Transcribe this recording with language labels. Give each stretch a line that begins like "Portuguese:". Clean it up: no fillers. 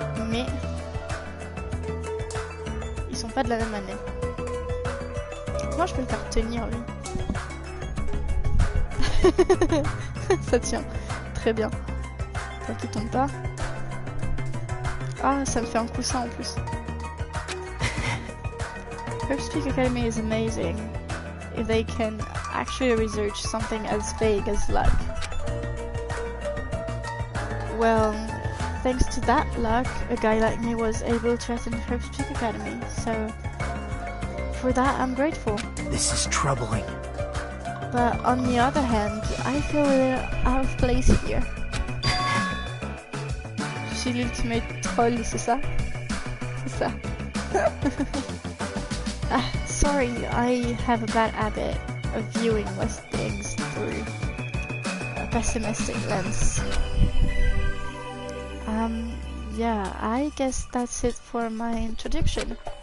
French: Mais ils sont pas de la même année. Moi je peux le faire tenir lui. Ça tient. Très bien. Tant qu'il tombe pas. Ah, ça me fait un coussin en plus.
English: Speak Academy is amazing if they can actually research something as vague as luck. Well, thanks to that luck, a guy like me was able to attend Speak Academy, so for that I'm grateful. This is troubling. But on the other hand, I feel a little out of place here.
French: Je suis l'ultimate troll, c'est ça? C'est ça.
English: Sorry, I have a bad habit of viewing most things through a pessimistic lens. Yeah, I guess that's it for my introduction.